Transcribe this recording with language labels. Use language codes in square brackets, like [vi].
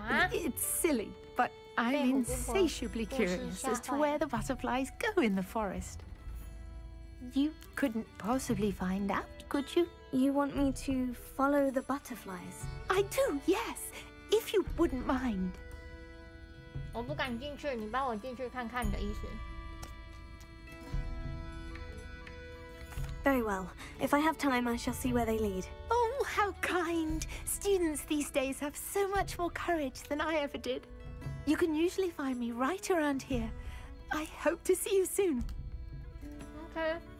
[en] It's silly, but I'm insatiably curious as to where the butterflies go in the forest. You couldn't possibly find out, could you? You want me to follow the butterflies? I do, yes, if you wouldn't mind. [zh] 我不敢进去，你帮我进去看看的意思。 [en] Very well. If I have time, I shall see where they lead. Oh, how kind! Students these days have so much more courage than I ever did. You can usually find me right around here. I hope to see you soon. Okay.